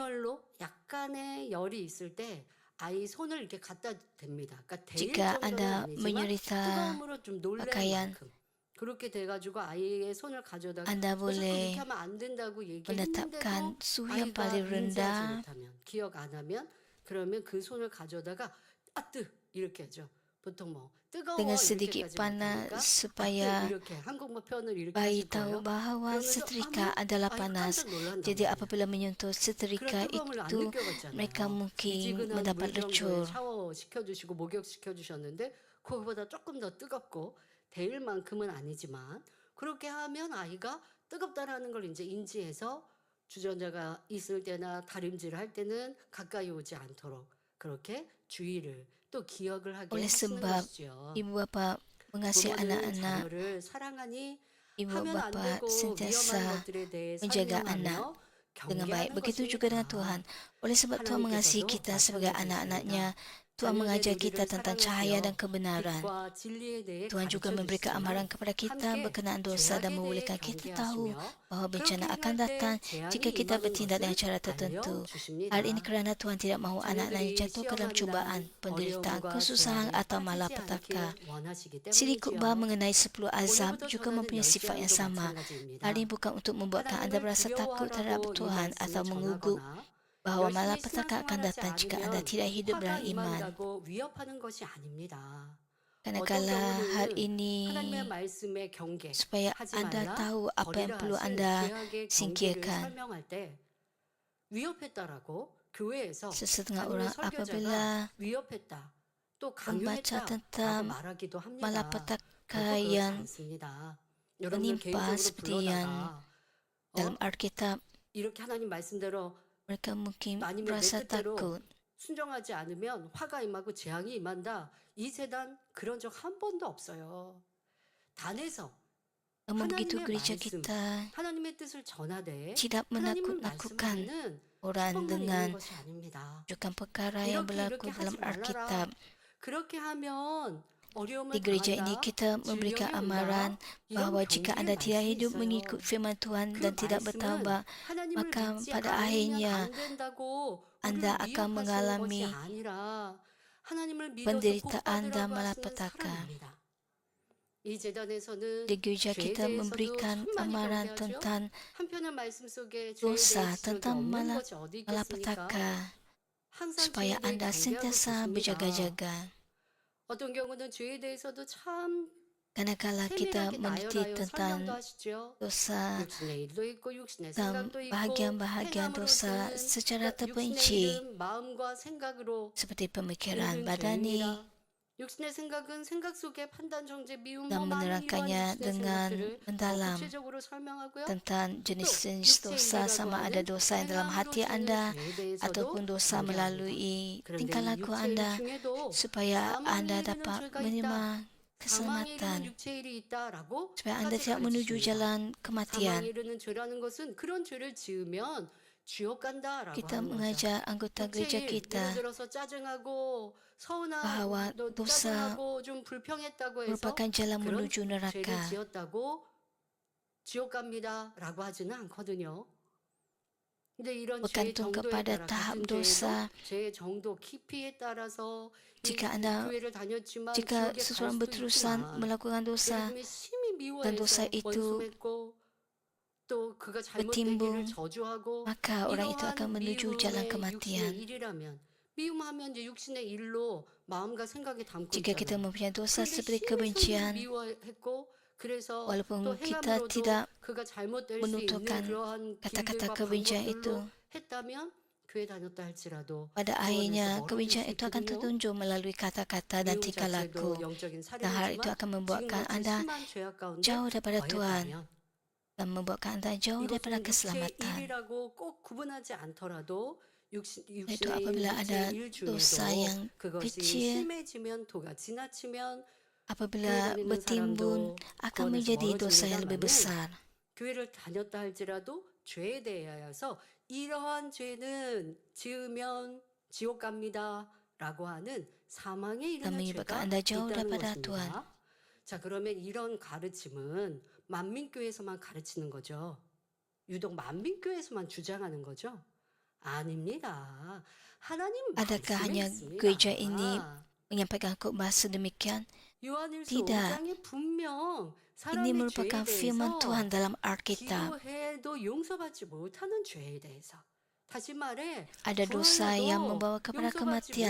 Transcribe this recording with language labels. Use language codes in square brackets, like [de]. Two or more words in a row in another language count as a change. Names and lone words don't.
[ms] Jika anda menyerita pakaian, anda boleh menetapkan suhu yang paling rendah dengan sedikit panas supaya bayi tahu bahawa setrika adalah panas. Jadi apabila menyentuh setrika itu, mereka mungkin mendapat lecur. [ko] 그렇게 하면 아이가 뜨겁다라는 걸 이제 인지해서 주전자가 있을 때나 다림질을 할 때는 가까이 오지 않도록 그렇게 주의를 또 기억을 하게 [ms] Oleh [ko] 하시는 [ms] sebab [ko] 것이죠. [ms] ibu bapa mengasihi [ko] 부모는 [ms] anak-anak, [ko] 자녀를 사랑하니 [ms] ibu [ko] 하면 안 [ms] bapa [ko] 되고 위험한 [ms] sentiasa [ko] 것들에 대해 [ms] menjaga anak [ko] 설명하며 [ms] dengan baik. [ko] 경계하는 [ms] Begitu juga dengan Tuhan. [ko] 것입니다. [ms] Oleh sebab Tuhan mengasihi [ko] 하나님께서도 [ms] kita sebagai anak-anaknya, Tuhan mengajar kita tentang cahaya dan kebenaran. [ko] 빛과 진리에 대해 [ms] Tuhan juga [ko] 가르쳐 [ms] memberikan amaran [ko] 주시지만 [ms] kepada kita [ko] 함께 [ms] berkenaan dosa dan [ko] 죄악에 대해 [ms] membolehkan kita tahu [ko] 경계하시며 [ms] bahawa bencana [ko] 그렇게 [ms] akan [ko] 할 때 [ms] datang jika [ko] 재앙이 [ms] kita [ko] 임하는 [ms] bertindak dengan [ko] 것을 [ms] cara tertentu. [ko] 알려주십니다. [ms] Hal ini kerana Tuhan tidak mahu anak-anaknya [ko] 자녀들이 [ms] jatuh ke dalam [ko] 시험하는 [ms] cubaan, [ko] 날 [ms] penderitaan, [ko] 어려움과 [ms] kesusahan [ko] 재앙에 [ms] atau [ko] 빠지지 [ms] malapetaka. [ko] 않기를 원하시기 [ms] Siri khutbah [ko] 때문이지요. [ms] mengenai 10 azab [ko] 오늘부터 [ms] juga [ko] 전하는 [ms] mempunyai [ko] 열 [ms] sifat yang [ko] 재앙도 [ms] sama. [ko] 마찬가지입니다. [ms] Hal ini bukan untuk membuatkan anda [ko] 하나님을 [ms] berasa takut terhadap [ko] 두려워하라고 이 [ms] Tuhan atau [ko] 말씀을 [ms] mengugut [ko] 전하거나 [ms] bahawa [ko] 열심히 [ms] malapetaka akan [ko] 신앙생활하지 [ms] datang jika anda [ko] 않으면 [ms] tidak hidup [ko] 화가 [ms] dalam iman. [ko] 임한다고 위협하는 것이 아닙니다. 어떤 [ms] Kadang-kala hal [ko] 경우는 [ms] ini [ko] 하나님의 말씀의 경계, [ms] supaya [ko] 하지 [ms] anda [ko] 말라, [ms] tahu apa yang [ko] 버리라 [ms] perlu [ko] 하신 [ms] anda [ko] 죄악의 경계를 [ms] singkirkan. [ko] 설명할 때 위협했다라고 교회에서 [ms] Sesetengah [ko] 아니면 [ms] orang [ko] 설교자가 [ms] apabila [ko] 위협했다, 또 [ms] membaca [ko] 강요했다라고 [ms] tentang [ko] 말하기도 합니다. [ms] malapetaka [ko] 결코 그렇지 [ms] yang [ko] 않습니다. 여러분을 [ms] menimpa [ko] 개인적으로 [ms] seperti yang [ko] 불러다가 [ms] dalam Alkitab, [ko] 이렇게 하나님 말씀대로 [ms] mereka mungkin [ko] 아니면 내 [ms] merasa [ko] 뜻대로 [ms] takut. [ko] 순종하지 않으면 화가 임하고 재앙이 임한다. 이 세단 그런 적 한 번도 없어요. 단에서 [ms] Namun begitu [ko] 하나님의 [ms] gereja [ko] 말씀, [ms] kita [ko] 하나님의 뜻을 전하되 [ms] tidak [ko] 하나님은 [ms] menakut-nakutkan [ko] 말씀하면은 [ms] orang [ko] 축복만 있는 [ms] dengan [ko] 것이 아닙니다. [ms] menunjukkan perkara yang [ko] 이렇게 [ms] berlaku dalam [ko] 하지 말라라. [ms] Alkitab. [ko] 그렇게 하면 어려움을 [ms] Di gereja ini [ko] 당한다. [ms] kita memberikan [ko] 질병이 [ms] amaran [ko] 온다. 이런 [ms] bahawa jika [ko] 경직의 [ms] anda tidak [ko] 말씀이 [ms] hidup [ko] 있어요. [ms] mengikut firman Tuhan [ko] 그 [ms] dan tidak [ko] 말씀은 [ms] bertambah, [ko] 하나님을 [ms] maka [ko] 믿지 [ms] pada [ko] 않으면 [ms] akhirnya [ko] 안 된다고 [ms] anda [ko] 우리를 [ms] akan [ko] 미혹하시는 것이 [ms] mengalami [ko] 아니라 하나님을 믿어서 [ms] penderitaan dan [ko] 복받으라고 하시는 [ms] malapetaka. [ko] 사람입니다. 이 재단에서는 [ms] Di gereja [ko] 죄에 [ms] kita [ko] 대해서도 [ms] memberikan [ko] 참 많이 [ms] amaran [ko] 경계하죠. [ms] tentang [ko] 한편의 말씀 속에 죄에 [ms] dosa, [ko] 대해 지적이 [ms] tentang [ko] 없는 것이 어디 있겠습니까? [ms] malapetaka, [ko] 항상 [ms] supaya [ko] 죄에 대해 [ms] anda [ko] 경계하고 [ms] sentiasa [ko] 있습니다. [ms] berjaga-jaga. [ko] 어떤 경우는 죄에 대해서도 참 [ms] Kadang-kala kita [ko] 세밀하게 [ms] meneliti [ko] 나열하여 설명도 [ms] tentang [ko] 하시죠. [ms] dosa [ko] 육신의 일도 있고 육신의 [ms] dan [ko] 생각도 있고 [ms] bahagian-bahagian dosa [ko] 행함으로서는 [ms] secara [ko] 육신의 [ms] terperinci [ko] 일은 마음과 생각으로 [ms] seperti pemikiran [ko] 있는 [ms] badani [ko] 죄입니다. 육신의 생각은 생각 속에 판단, 정죄, 미움, [ms] dan [ko] 많은 이러한 [ms] menerangkannya [ko] 육신의 [ms] dengan [ko] 생각들을 더 [ms] mendalam [ko] 구체적으로 설명하고요. [ms] tentang [ko] 또 [ms] jenis-jenis [ko] 육체의 [ms] dosa [ko] 일이라고 [ms] sama ada [ko] 하는 [ms] dosa yang dalam hati [ko] 행함으로 [ms] anda [ko] 주는 죄에 대해서도 [ms] ataupun dosa [ko] 경계합니다. [ms] melalui [ko] 그런데 [ms] tingkah [ko] 이 [ms] laku [ko] 육체의 일 [ms] anda [ko] 중에도 [ms] supaya [ko] 사망에 [ms] anda [ko] 이르는 [ms] dapat [ko] 죄가 [ms] menerima [ko] 있다. 사망에 이르는 [ms] keselamatan [ko] 육체의 일이 있다라고 [ms] supaya anda [ko] 까지 [ms] tidak menuju [ko] 가르치십니다. [ms] jalan [ko] 사망에 [ms] kematian. [ko] 이르는 죄라는 것은 그런 죄를 지으면 지옥 간다라고 [ms] Kita [ko] 하는 거죠. [ms] mengajak anggota gereja [ko] 육체의 일, 예를 [ms] kita [ko] 들어서 짜증하고 [ms] bahwa [ko] 서운하고 [ms] dosa [ko] 짜증하고 좀 불평했다고 해서 [ms] merupakan jalan [ko] 그런 [ms] menuju [ko] 죄를 [ms] neraka. [ko] 지었다고 지옥 갑니다라고 하지는 않거든요. 근데 이런 죄의 [ms] Bergantung [ko] 정도에 [ms] kepada [ko] 따라 [ms] tahap [ko] 같은 [ms] dosa. [ko] 죄에도 죄의 정도 깊이에 따라서 [ms] Jika [ko] 이 [ms] anda [ko] 교회를 다녔지만 [ms] Jika [ko] 지옥에 갈 [ms] seseorang [ko] 수도 [ms] berterusan [ko] 있지만 [ms] melakukan dosa [ko] 예수님이 심히 [ms] dan dosa [ko] 미워해서 [ms] itu [ko] 원수했고 또 그가 잘못되기를 [ms] bertimbung, [ko] 저주하고 [ms] maka orang itu akan [ko] 이러한 [ms] menuju jalan [ko] 미움의 육신의 [ms] kematian. [ko] 일이라면 미움하면 이제 육신의 일로 마음과 생각이 담고 [ms] Jika kita [ko] 있잖아요. [ms] mempunyai dosa [ko] 그런데 [ms] seperti [ko] 심히 성령을 [ms] kebencian, [ko] 미워했고 그래서 또 [ms] walaupun kita [ko] 행함으로도 [ms] tidak [ko] 그가 잘못될 수 있는 [ms] menuturkan [ko] 그러한 [ms] kata-kata [ko] 길들과 [ms] kebencian itu, [ko] 방법들로 했다면 교회 다녔다 할지라도 [ms] pada [ko] 그 [ms] akhirnya [ko] 안에서 멀어질 [ms] kebencian [ko] 수 [ms] itu akan [ko] 있거든요. [ms] tertunjuk melalui kata-kata dan [ko] 미움 [ms] tingkah laku. [ko] 자체도 영적인 [ms] Dan hal itu [ko] 사령이지만 [ms] akan membuatkan [ko] 지금같이 [ms] anda [ko] 심한 죄악 가운데 [ms] jauh daripada Tuhan [ko] 거했다면 [ms] dan membuatkan anda jauh daripada [ko] 이것은 육체의 [ms] keselamatan. [ko] 일이라고 꼭 구분하지 않더라도 [ms] Itu [ko] 육신의 일, [ms] apabila ada [ko] 육체의 일 [ms] dosa [ko] 중에도 [ms] yang [ko] 그것이 [ms] kecil, [ko] 심해지면 도가 지나치면 교회 [ms] apabila [ko] 다니는 [ms] bertimbun [ko] 사람도 [ms] akan [ko] 구원에서 [ms] menjadi dosa yang lebih [ko] 멀어집니다만은 [ms] besar. [ko] 교회를 다녔다 할지라도 죄에 대하여서 이러한 죄는 지으면 지옥 갑니다라고 하는 사망에 [ms] Dan [ko] 이르는 [ms] menyebabkan [ko] 죄가 [ms] anda jauh [ko] 있다는 [ms] daripada [ko] 것입니다. [ms] Tuhan. [ko] 자, 그러면 이런 가르침은 만민교회에서만 가르치는 거죠. 유독 만민교회에서만 주장하는 거죠. 아닙니다. 하나님 [ms] Adakah [ko] 말씀에 [ms] hanya [ko] 있습니다. [ms] gereja ini menyampaikan khotbah sedemikian? [ko] 요한일서 [ms] Tidak. [ko] 5장에 분명 사람의 죄에 [ms] Ini merupakan firman [ko] 대해서 [ms] Tuhan dalam Alkitab. [ko] 기도해도 용서받지 못하는 죄에 대해서 다시 말해 [ms] Ada dosa yang [ko] 구하여도 [ms] membawa kepada [ko] 용서받지 [ms] kematian.